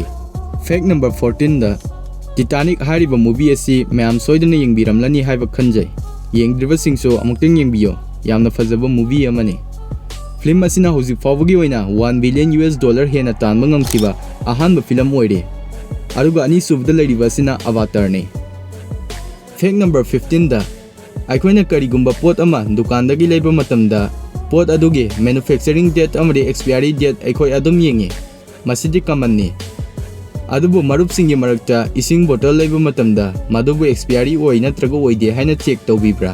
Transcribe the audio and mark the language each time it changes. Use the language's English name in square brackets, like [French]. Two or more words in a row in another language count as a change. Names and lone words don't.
[English] Fact number [Manipuri] 14 da Titanic hariba movie asi mayam soidana yengbiramlani haiba khanjai. Yengdriba singso amukteng yengbiyo. Yamna fazaba movie amani. Film asina hojik fawbagi oina $1 billion hena tanba ngamkhiba ahanba film oire. Aruga ani subda lairiba asina Avatar ne. [English] Fact number [Manipuri] 15 da Aikoina karigumba pot ama dukandagi leiba matamda pot adugi [English] manufacturing date [Manipuri] amari [English] expiry date [Manipuri] aikoi adum yengi. Masidi common ni. Adubu marupsingi marakta ising bottle leiba matamda madubu expiry oi natraga oide haina check tawbibra.